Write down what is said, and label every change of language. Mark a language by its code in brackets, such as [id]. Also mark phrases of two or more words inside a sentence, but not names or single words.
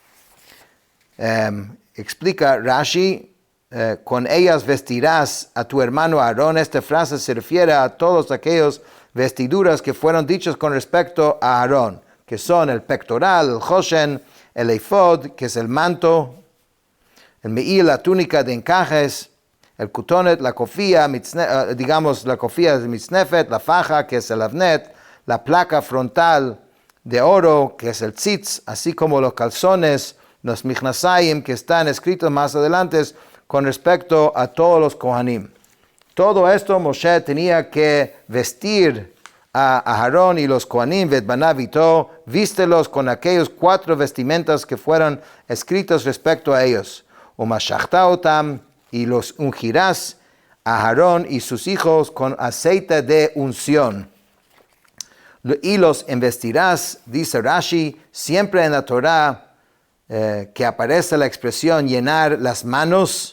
[es] Explica Rashi, con ellas vestirás a tu hermano Aarón. Esta frase se refiere a todos aquellos vestiduras que fueron dichas con respecto a Aarón, que son el pectoral, el choshen, el ephod, que es el manto, el me'il, la túnica de encajes, el kutonet, la kofía, la kofía de mitznefet, la faja, que es el avnet, la placa frontal de oro, que es el tzitz, así como los calzones, los michnasayim, que están escritos más adelante con respecto a todos los kohanim. Todo esto Moshe tenía que vestir a Aarón y los kohanim, [he] ואת בניו אתו, [es] vístelos con aquellos 4 vestimentas que fueron escritos respecto a ellos. [he] ומשחת אתם, [es] y los ungirás a Aarón y sus hijos con aceite de unción. Y los investirás, dice Rashi, siempre en la Torah que aparece la expresión llenar las manos.